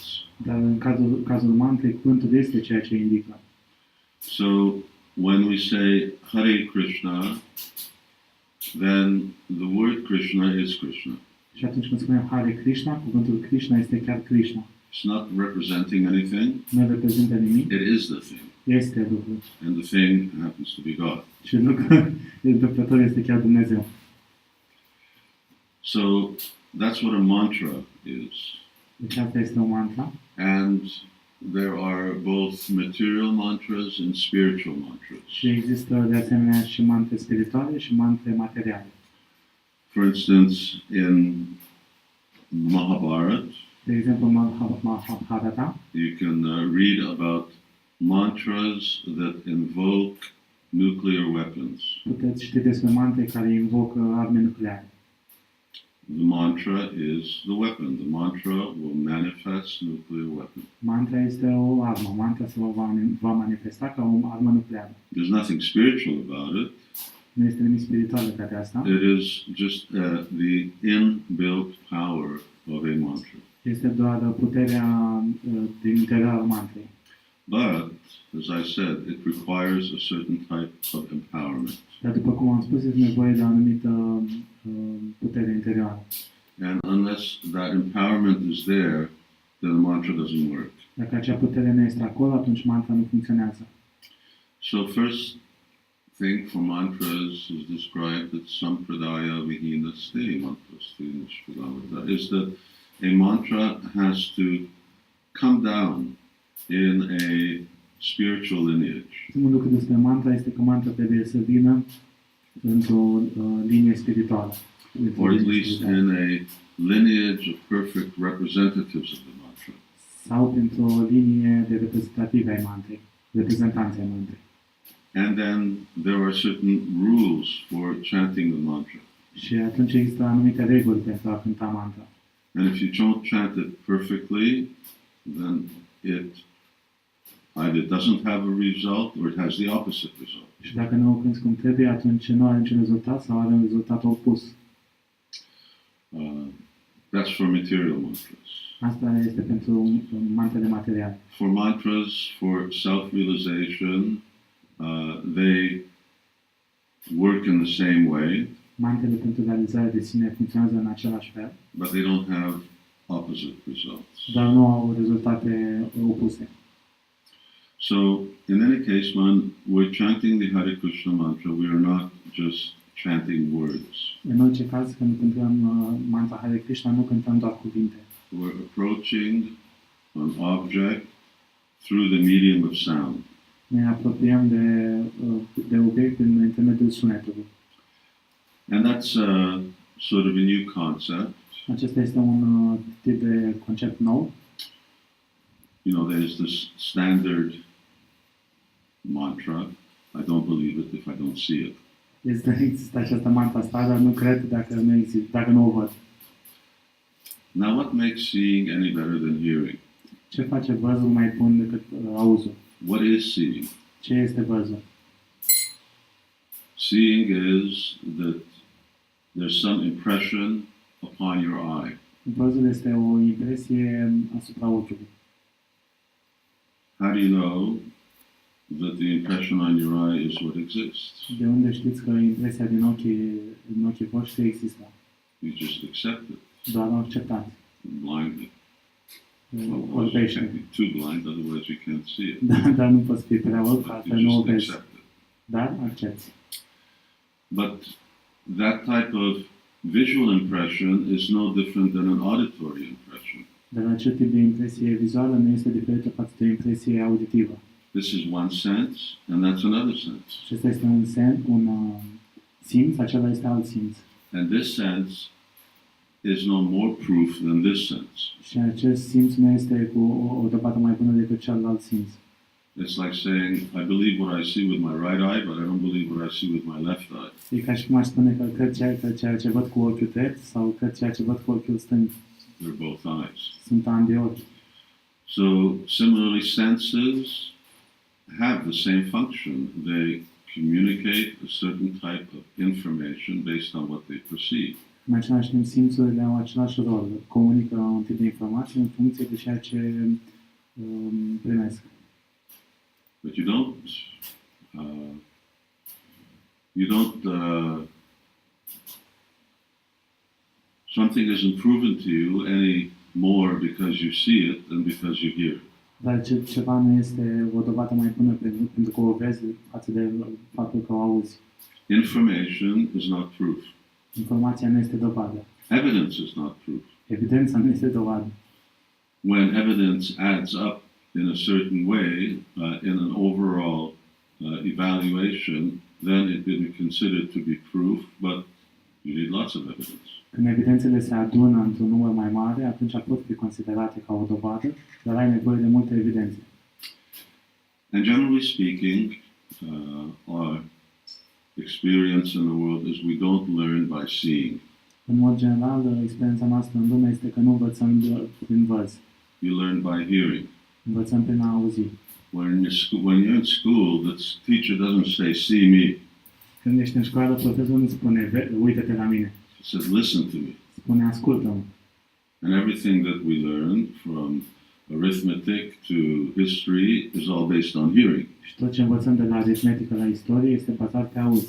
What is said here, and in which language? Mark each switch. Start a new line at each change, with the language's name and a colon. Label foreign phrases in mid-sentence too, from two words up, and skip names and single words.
Romanian: Dar în cazul mantrei, cuvântul este ceea ce indică.
English: So when we say Hare Krishna, then the word Krishna is Krishna.
Romanian: Și atunci când spunem Hare Krishna, cuvântul Krishna este chiar Krishna.
English: It's not representing anything.
Romanian: Nu reprezintă nimic,
English: It is the thing.
Romanian: este lucrul.
English: And the thing happens to be God.
Romanian: Și lucrul întâmplător este chiar Dumnezeu.
English: So that's what a mantra is.
Romanian: Deci asta este o mantra.
English: And there are both material mantras and spiritual mantras.
Romanian: Și există de asemenea și mantre spirituale și mantre materiale.
English: For instance, in Mahabharata,
Romanian: De exemplu, Mahabharata,
English: you can read about mantras that invoke nuclear weapons.
Romanian: puteți ști despre mantre care invocă arme nucleare.
English: The mantra is the weapon. The mantra will manifest nuclear weapon.
Romanian: Mantra este o armă. Mantra se va manifesta ca o armă nucleară.
English: There's nothing spiritual about it.
Romanian: Nu este nimic spiritual legat de asta.
English: It is just the inbuilt power of a mantra.
Romanian: Este doar puterea din interiorul mantrei.
English: But, as I said, it requires a certain type of empowerment.
Romanian: Dar după cum am spus, este nevoie de o anumită putere interioară.
English: And unless that empowerment is there, then the mantra doesn't work.
Romanian: Dacă acea putere nu este acolo, atunci mantra nu funcționează.
English: So first thing for mantras is described that
Sanskrit: सम्प्रदाय विहीना स्ते मन्त्रास्ति निष्पदमता,
English: is that a mantra has to come down in a spiritual lineage.
Romanian: Primul lucru despre mantra este că mantra trebuie să vină într-o linie spirituală.
English: Or at least in a lineage of perfect representatives of the mantra.
Romanian: Sau printr-o linie de reprezentative ai mantrei, reprezentanțe ai mantrei.
English: And then there are certain rules for chanting the mantra.
Romanian: Și atunci există anumite reguli pentru a cânta mantra.
English: And if you don't chant it perfectly, then it either doesn't have a result or it has the opposite result.
Romanian: Și dacă nu o cânti cum trebuie, atunci nu are niciun rezultat sau are un rezultat opus.
English: That's for material mantras.
Romanian: Asta este pentru mantrele materiale.
English: For mantras for self-realization, they work in the same way.
Romanian: Mantrele pentru realizare de sine funcționează în același fel,
English: But they don't have opposite results.
Romanian: dar nu au rezultate opuse.
English: So, in any case, when we're chanting the Hare Krishna mantra, we are not just chanting words.
Romanian: În orice caz, când cântăm mantra Hare Krishna, nu cântăm doar cuvinte.
English: We're approaching an object through the medium of sound.
Romanian: Ne apropiem de obiect prin intermediul sunetului.
English: And that's sort of a new concept.
Romanian: Acesta este un tip de concept nou.
English: You know, there's this standard mantra. I don't believe it if I don't see it.
Romanian: Există această mantra asta, dar nu cred dacă nu o văd.
English: Now, what makes seeing any better than hearing?
Romanian: Ce face văzul mai bun decât auzul?
English: What is seeing?
Romanian: Ce este văzul?
English: Seeing is that there's some impression upon your eye.
Romanian: Văzul este o impresie asupra ochiului.
English: How do you know that the impression on your eye is what exists?
Romanian: De unde știți că impresia din ochii voștri există?
English: You just accept it
Romanian: Doar o acceptați.
English: blindly. Well,
Romanian: Orbește.
English: can't be too blind, otherwise you can't see it.
Romanian: Dar nu poți fi prea orb,
English: But
Romanian: altfel
English: you
Romanian: nu o
English: just
Romanian: vezi.
English: accept it.
Romanian: Dar accepti.
English: But that type of visual impression is no different than an auditory impression.
Romanian: Dar acest tip de impresie vizuală nu este diferită față de impresie auditivă.
English: This is one sense, and that's another sense.
Romanian: Acesta este un simț, acela este alt simț.
English: And this sense is no more proof than this sense.
Romanian: Și acest simț nu este cu o dovadă mai bună decât celălalt simț.
English: It's like saying, I believe what I see with my right eye, but I don't believe what I see with my left eye.
Romanian: E ca și cum aș spune că cred ceea ce văd cu ochiul drept sau cred ceea ce văd cu ochiul stâng.
English: They're both eyes.
Romanian: Sunt ambii ochi.
English: So, similarly, senses have the same function. They communicate a certain type of information based on what they perceive.
Romanian: În același timp, simțurile au același rol. Comunică un tip de informații în funcție de ceea ce primesc.
English: But you don't, something isn't proven to you any more because you see it than because you hear it.
Romanian: Dar ceva nu este o dovadă mai bună pentru că o vezi față de faptul că o auzi.
English: Information is not proof.
Romanian: Informația nu este dovadă.
English: Evidence is not proof.
Romanian: Evidența nu este dovadă.
English: When evidence adds up in a certain way, in an overall evaluation, then it can be considered to be proof, but you need lots of evidence.
Romanian: Când evidențele se adună într-un număr mai mare, atunci pot fi considerate ca o dovadă, dar ai nevoie de multe evidențe.
English: And generally speaking, our experience in the world is we don't learn by seeing.
Romanian: În mod general, experiența noastră în lume este că nu învățăm prin văz.
English: You learn by hearing.
Romanian: Învățăm prin a auzi.
English: When you're in school, the teacher doesn't say, "See me."
Romanian: Când ești în școală, profesorul nu spune, uită-te la mine.
English: He says, "Listen to me."
Romanian: Spune, ascultă-mă.
English: And everything that we learn, from arithmetic to history, is all based on hearing.
Romanian: Și tot ce învățăm de la aritmetică la istorie este bazat pe auz.